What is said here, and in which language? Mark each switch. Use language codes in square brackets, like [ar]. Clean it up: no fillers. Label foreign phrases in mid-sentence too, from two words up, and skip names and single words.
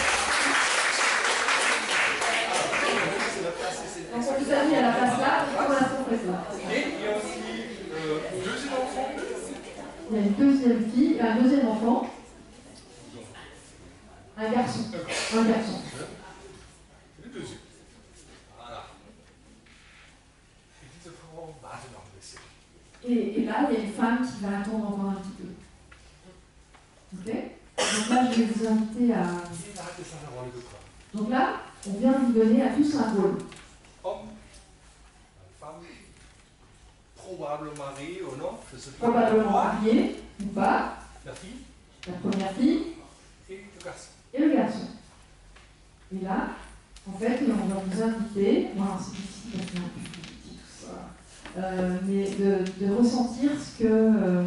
[fr] Donc on vous a mis à la place là, et pour l'instant on fait ça. Et il y a aussi deuxième enfant. Il y a une deuxième fille, un deuxième enfant. Un garçon. Un garçon. Le deuxième. Voilà. [de] Et diese Frau wartet noch ein bisschen. [fr] Et là, il y a une femme qui va attendre encore un petit peu. Ok? Donc là, je vais vous inviter à... [de] Jeder hat jetzt eine Rolle bekommen. [fr] Donc là, on vient vous donner à tous un rôle. Homme, femme, probablement marié ou non, je sais pas. Probablement marié ou pas. La fille La première fille et le garçon. et le garçon. Et là, en fait, on va vous inviter, bon, c'est difficile parce qu'on a plus petit tout ça, mais de ressentir ce que...